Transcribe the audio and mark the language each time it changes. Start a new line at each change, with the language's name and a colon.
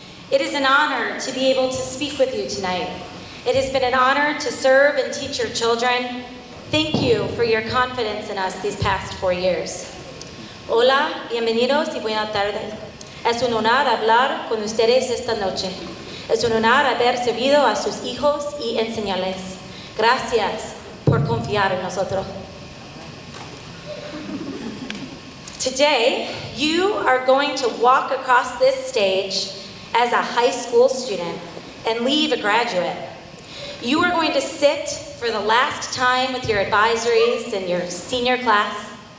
English: It is an honor to be able to speak with you tonight. It has been an honor to serve and teach your children. Thank you for your confidence in us these past 4 years.
Spanish: Hola, bienvenidos y buenas tardes. Es un honor hablar con ustedes esta noche. Es un honor haber servido a sus hijos y enseñarles. Gracias por confiar en nosotros.
English: Today, you are going to walk across this stage as a high school student and leave a graduate. You are going to sit for the last time with your advisories and your senior class.